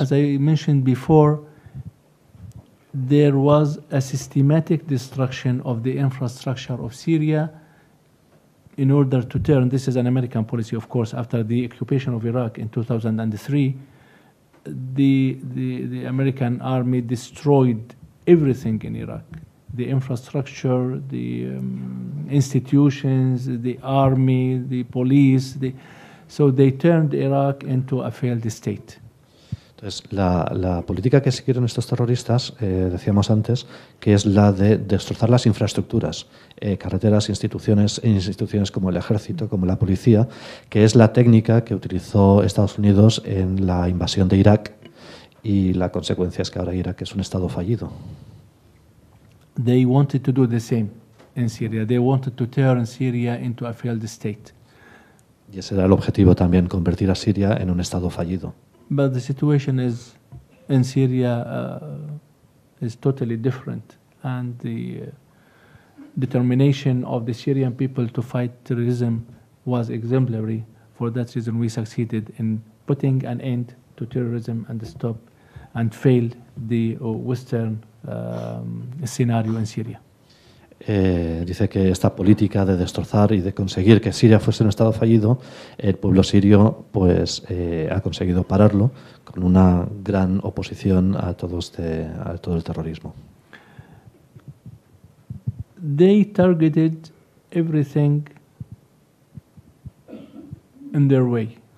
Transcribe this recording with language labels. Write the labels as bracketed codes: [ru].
[en] As I mentioned before, there was a systematic destruction of the infrastructure of Syria in order to turn, this is an American policy, of course, after the occupation of Iraq in 2003, the American army destroyed everything in Iraq. The infrastructure, the institutions, the army, the police, so they turned Iraq into a failed state. [es] Entonces, la política que siguieron estos terroristas, decíamos antes, que es la de destrozar las infraestructuras, carreteras, instituciones como el ejército, como la policía, que es la técnica que utilizó Estados Unidos en la invasión de Irak, y la consecuencia es que ahora Irak es un estado fallido. [en] They wanted to do the same in Syria. They wanted to turn Syria into a failed state. [es] Y ese era el objetivo también, convertir a Siria en un estado fallido. [en] But the situation in Syria is totally different, and the determination of the Syrian people to fight terrorism was exemplary. For that reason, we succeeded in putting an end to terrorism and stop and failed the Western scenario in Syria. [es] Dice que esta política de destrozar y de conseguir que Siria fuese un estado fallido, el pueblo sirio pues ha conseguido pararlo con una gran oposición a todo el terrorismo. [en] They targeted everything in their way.